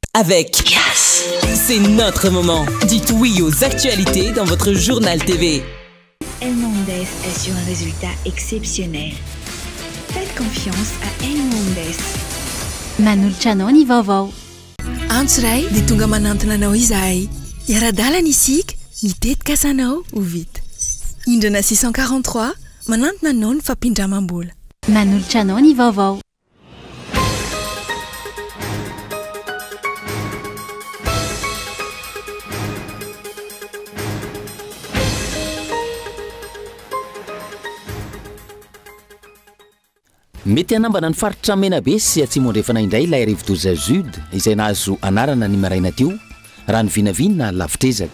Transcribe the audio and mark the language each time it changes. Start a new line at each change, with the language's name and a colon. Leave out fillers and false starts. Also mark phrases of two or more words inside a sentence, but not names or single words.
French: avec Yes. C'est notre moment. Dites oui aux actualités dans votre journal TV. El Mondes assure un résultat exceptionnel. Faites confiance à El Mondes.
Malagasy: Manolotra anao ny vaovao. Antsoray dia tonga manantona anao izahay. Iara-dalana isika, mitetika asanao ho vita. Indrana 643 manantona anao ny fampindramam-bola. Manolotra anao ny vaovao. Mety anambana ny faritra Menabe sy Atsimondrefana indray ilay rivodoza Jude izay nahazo anarana ny maraina teo raha ny vinavinina lavitrezaka.